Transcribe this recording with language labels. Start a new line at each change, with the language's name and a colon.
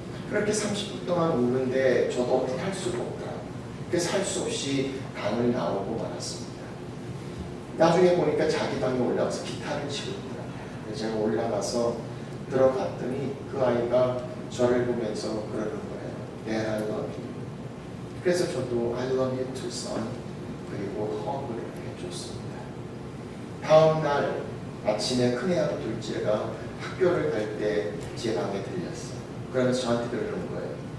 Korean: 그렇게 30분 동안 우는데 저도 어떻게 할 수가 없더라고요. 그래서 할 수 없이 방을 나오고 말았습니다. 나중에 보니까 자기 방에 올라가서 기타를 치고 있더라고요. 그래서 제가 올라가서 들어갔더니 그 아이가 저를 보면서 그러는 거예요.
English: Dad, I love you.
Korean: 그래서 저도
English: I love you too, son.
Korean: 그리고 허그를 해줬습니다. 다음 날 아침에 큰애하고 둘째가 학교를 갈 때 제 방에 들렸어. 그러면서 저한테 그러는 거예요.